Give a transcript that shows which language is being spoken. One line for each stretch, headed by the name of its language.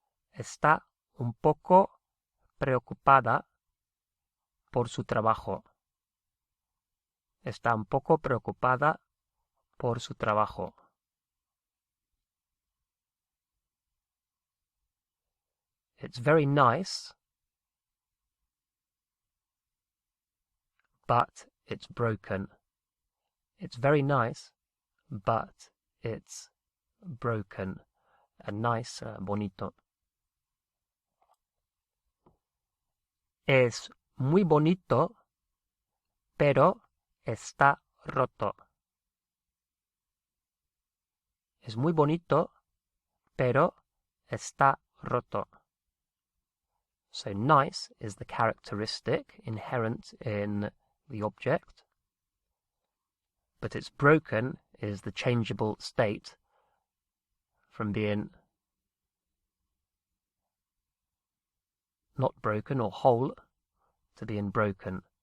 Spanish: Está un poco preocupada por su trabajo. Está un poco preocupada por su trabajo.
English: It's very nice, but it's broken. It's very nice, but it's broken. Nice, bonito.
Spanish: Es muy bonito, pero está roto. Es muy bonito, pero está roto.
English: So nice is the characteristic inherent in the object, but it's broken is the changeable state from being not broken or whole to being broken.